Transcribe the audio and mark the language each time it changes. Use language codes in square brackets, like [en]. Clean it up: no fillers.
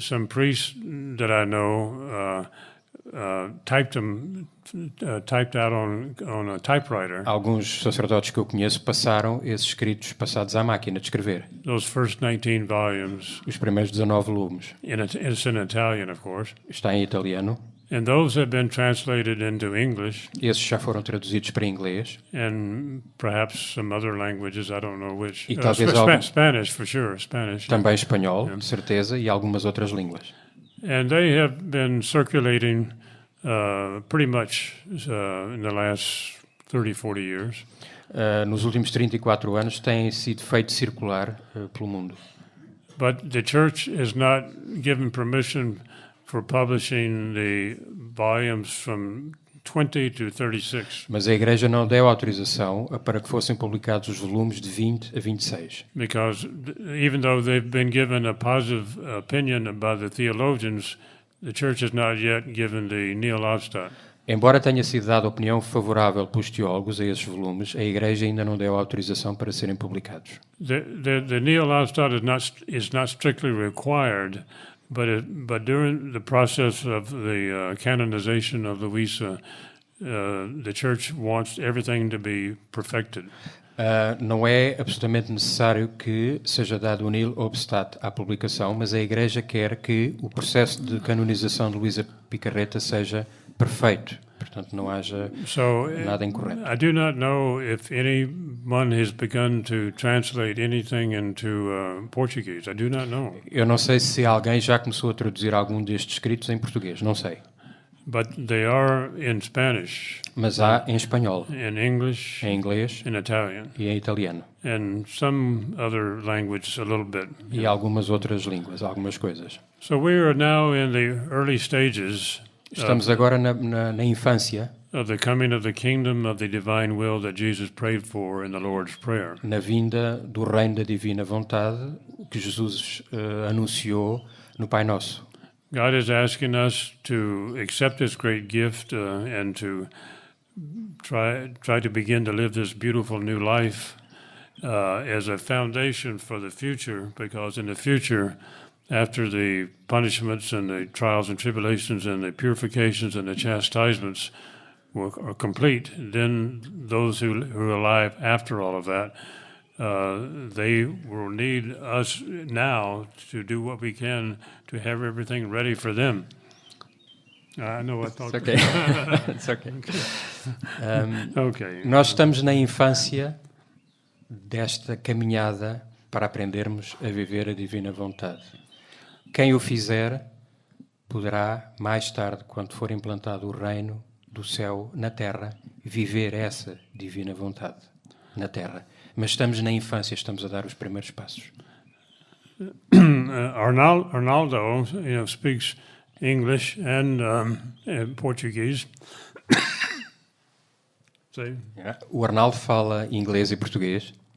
[en] some priests that I know typed out on a typewriter [pt] alguns sacerdotes que eu conheço passaram esses escritos passados à máquina de escrever. [en] those first 19 volumes. [pt] Os primeiros 19 volumes. [en] It's in Italian, of course. [pt] Está em italiano. [en] And those have been translated into English [pt] Esses já foram traduzidos para inglês. [en] and perhaps some other languages. I don't know which. [pt] E talvez algum- [en] Spanish, for sure. Spanish. [pt] Também espanhol, de certeza, e algumas outras línguas. [en] And they have been circulating pretty much in the last 30, 40 years. [pt] Nos últimos 34 anos têm sido feito circular pelo mundo. [en] But the church has not given permission for publishing the volumes from 20 to 36 [pt] Mas a Igreja não deu autorização para que fossem publicados os volumes de 20 a 26. [en] because even though they've been given a positive opinion by the theologians, the church has not yet given the Nihil Obstat. [pt] Embora tenha sido dada opinião favorável pelos teólogos a esses volumes, a Igreja ainda não deu autorização para serem publicados. [en] The Nihil Obstat is not strictly required, but during the process of the canonization of Luisa, the church wants everything to be perfected. [pt] Não é absolutamente necessário que seja dado o nihil obstat à publicação, mas a Igreja quer que o processo de canonização de Luísa Picarreta seja perfeito. Portanto, não haja nada incorreto. [en] I do not know if anyone has begun to translate anything into Portuguese. I do not know. [pt] Eu não sei se alguém já começou a traduzir algum destes escritos em português, não sei. [en] But they are in Spanish, [pt] Mas há em espanhol, [en] in English, [pt] em inglês [en] in Italian, [pt] e em italiano. [en] and some other language a little bit. [pt] E algumas outras línguas, algumas coisas. [en] So we are now in the early stages [pt] Estamos agora na infância, [en] of the coming of the kingdom of the divine will that Jesus prayed for in the Lord's Prayer. [pt] na vinda do reino da divina vontade que Jesus anunciou no Pai Nosso. [en] God is asking us to accept this great gift and to try to begin to live this beautiful new life as a foundation for the future, because in the future, after the punishments and the trials and tribulations and the purifications and the chastisements are complete, then those who are alive after all of that, they will need us now to do what we can to have everything ready for them. I know I thought. Okay. It's okay. Okay. [pt] Nós estamos na infância desta caminhada para aprendermos a viver a divina vontade. Quem o fizer poderá, mais tarde, quando for implantado o reino do céu na terra, viver essa divina vontade na terra. Mas estamos na infância, estamos a dar os primeiros passos. [en] Arnaldo, speaks English and Portuguese. See? [pt] O Arnaldo fala inglês e português.